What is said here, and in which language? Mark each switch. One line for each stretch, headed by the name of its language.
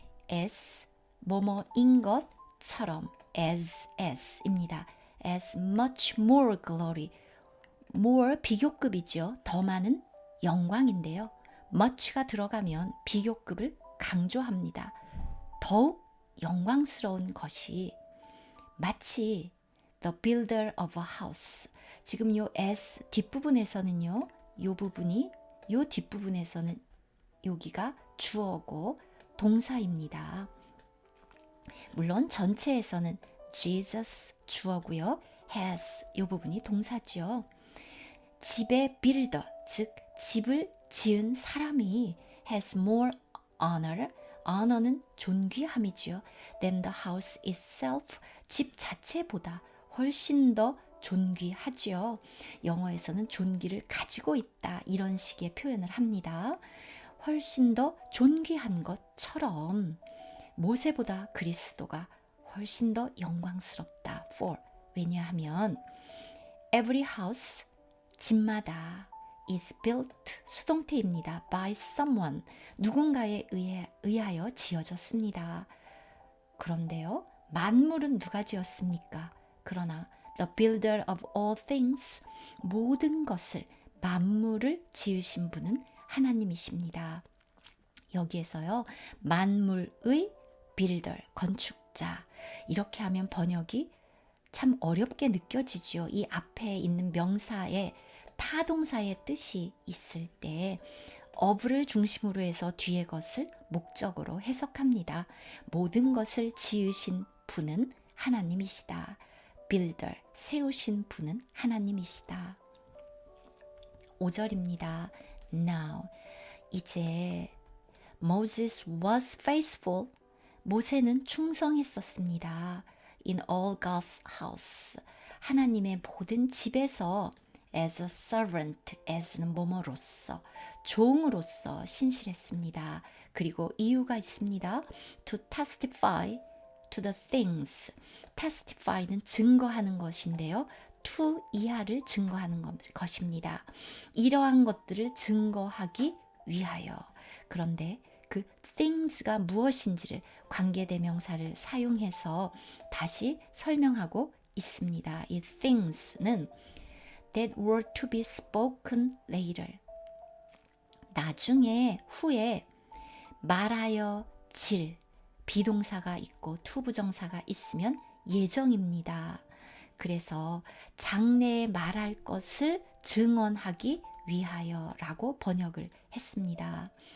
Korean: as 뭐뭐인 것처럼 as입니다.
English: as much more glory. more
Korean: 비교급이죠. 더 많은 영광인데요. much가 들어가면 비교급을 강조합니다. 더욱 영광스러운 것이 마치
English: the builder of a house.
Korean: 지금 요 as 뒷부분에서는요. 요 뒷부분에서는 여기가 주어고 동사입니다. 물론 전체에서는 Jesus 주어고요. has 요 부분이 동사죠. 집의 builder, 즉 집을 지은 사람이
English: has more honor.
Korean: honor는 존귀함이죠.
English: than the house itself.
Korean: 집 자체보다 훨씬 더 존귀하죠. 영어에서는 존귀를 가지고 있다. 이런 식의 표현을 합니다. 훨씬 더 존귀한 것처럼 모세보다 그리스도가 훨씬 더 영광스럽다.
English: for.
Korean: 왜냐하면
English: every house,
Korean: 집마다
English: is built,
Korean: 수동태입니다.
English: by someone,
Korean: 누군가에 의하여 지어졌습니다. 그런데요, 만물은 누가 지었습니까? 그러나
English: the builder of all things,
Korean: 모든 것을, 만물을 지으신 분은 하나님이십니다. 여기에서요, 만물의 builder, 건축자, 이렇게 하면 번역이 참 어렵게 느껴지죠. 이 앞에 있는 명사에 타동사의 뜻이 있을 때 of를 중심으로 해서 뒤에 것을 목적으로 해석합니다. 모든 것을 지으신 분은 하나님이시다. builder, 세우신 분은 하나님이시다. 5절입니다.
English: Now,
Korean: 이제
English: Moses was faithful.
Korean: 모세는 충성했었습니다.
English: In all God's house.
Korean: 하나님의 모든 집에서
English: as a servant,
Korean: as는 뭐뭐로서, 종으로서 신실했습니다. 그리고 이유가 있습니다.
English: To testify to the things.
Korean: testify는 증거하는 것인데요.
English: to 이하를
Korean: 증거하는 것입니다. 이러한 것들을 증거하기 위하여. 그런데 그 things가 무엇인지를 관계대명사를 사용해서 다시 설명하고 있습니다. 이
English: things는 that were to be spoken later.
Korean: 나중에, 후에 말하여 질, 비동사가 있고 투부정사가 있으면 예정입니다. 그래서 장래에 말할 것을 증언하기 위하여라고 번역을 했습니다.